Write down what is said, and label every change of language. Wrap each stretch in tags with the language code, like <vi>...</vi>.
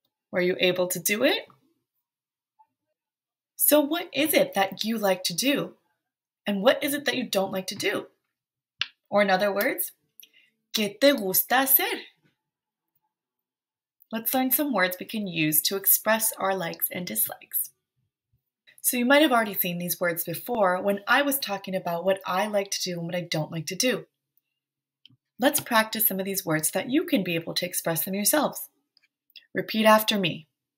<en>Were you able to do it? So what is it that you like to do? And what is it that you don't like to do? Or in other words,</en> <es>¿qué te gusta hacer?</es> <en>Let's learn some words we can use to express our likes and dislikes. So you might have already seen these words before when I was talking about what I like to do and what I don't like to do. Let's practice some of these words so that you can be able to express them yourselves. Repeat after me.</en>